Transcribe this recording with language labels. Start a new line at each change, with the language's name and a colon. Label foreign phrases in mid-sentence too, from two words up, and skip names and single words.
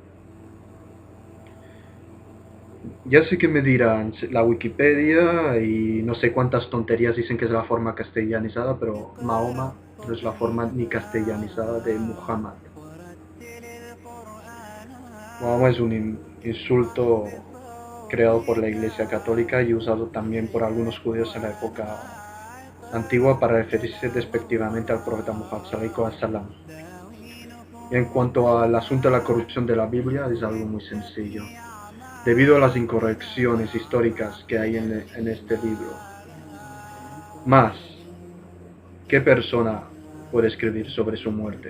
Spanish: Ya sé que me dirán la Wikipedia y no sé cuántas tonterías dicen que es la forma castellanizada, pero Mahoma no es la forma ni castellanizada de Muhammad. Mahoma es un insulto creado por la Iglesia Católica y usado también por algunos judíos en la época antigua para referirse despectivamente al profeta Muhammad
Arabic: صلى الله عليه وسلم.
Spanish: Y en cuanto al asunto de la corrupción de la Biblia, es algo muy sencillo. Debido a las incorrecciones históricas que hay en este libro, más, ¿qué persona puede escribir sobre su muerte?